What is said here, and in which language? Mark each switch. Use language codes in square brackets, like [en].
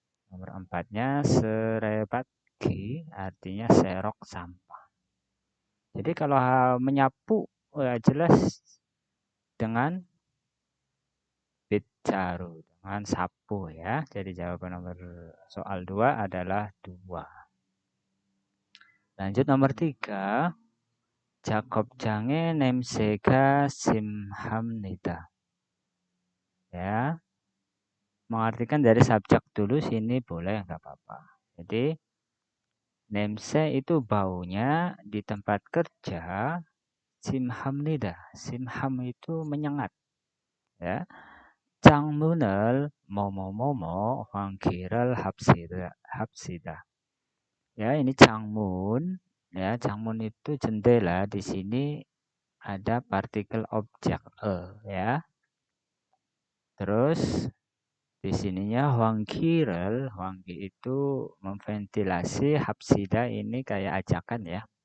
[id] Nomor 4-nya serebaki artinya serok sampah. Jadi kalau menyapu ya jelas dengan 빗자루, dengan sapu ya. Jadi jawaban nomor soal 2 adalah 2. Lanjut nomor 3. [ko] 작업장의 냄새가 심합니다. [id] Ya. Mengartikan dari subjek dulu sini boleh nggak apa-apa. Jadi 냄새 itu baunya di tempat kerja 심합니다. 심함 itu menyengat. Ya. [ko] 창문을 뭐뭐뭐뭐 환기를 합시다. [id] Ya, ini 창문. Ya, 창문 itu jendela. Di sini ada partikel objek ya. Terus di sininya 환기를, 환기 itu memventilasi, 합시다 ini kayak ajakan ya.